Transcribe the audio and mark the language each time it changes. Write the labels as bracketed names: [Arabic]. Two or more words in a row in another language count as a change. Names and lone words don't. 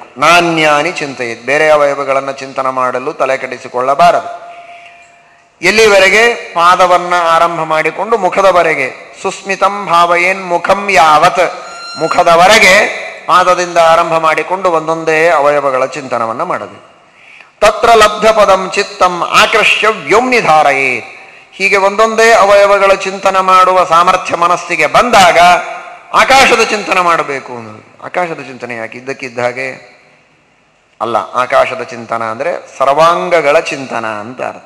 [Sanskrit] ನಾನ್ಯಾನಿ ಚಿಂತೆಯಿದ್, [Kannada] ಬೇರೆ ಅವಯವಗಳನ್ನು ಚಿಂತನ ಮಾಡಲು ತಲೆ ಕೆಡಿಸಿಕೊಳ್ಳಬಾರದು. ಎಲ್ಲಿವರೆಗೆ? ಪಾದವನ್ನು ಆರಂಭ ಮಾಡಿಕೊಂಡು ಮುಖದವರೆಗೆ. [Sanskrit] ಸುಸ್ಮಿತಂ ಭಾವಯೇನ್ ಮುಖಂ ಯಾವತ್, [Kannada] ಮುಖದವರೆಗೆ ಪಾದದಿಂದ ಆರಂಭ ಮಾಡಿಕೊಂಡು ಒಂದೊಂದೇ ಅವಯವಗಳ ಚಿಂತನವನ್ನು ಮಾಡಬೇಕು. [Sanskrit] ತತ್ರ ಲಬ್ಧ ಪದಂ ಚಿತ್ತಂ ಆಕರ್ಷ್ಯ ವ್ಯೋಮ್ನಿ ಧಾರಯೇ. [Kannada] ಹೀಗೆ ಒಂದೊಂದೇ ಅವಯವಗಳ ಚಿಂತನ ಮಾಡುವ ಸಾಮರ್ಥ್ಯ ಮನಸ್ಸಿಗೆ ಬಂದಾಗ ಆಕಾಶದ ಚಿಂತನ ಮಾಡಬೇಕು ಅನ್ನೋದು. ಆಕಾಶದ ಚಿಂತನೆ ಯಾಕೆ? ಇದ್ದಕ್ಕಿದ್ದ ಹಾಗೆ ಅಲ್ಲ. ಆಕಾಶದ ಚಿಂತನ ಅಂದರೆ ಸರ್ವಾಂಗಗಳ ಚಿಂತನ ಅಂತ ಅರ್ಥ.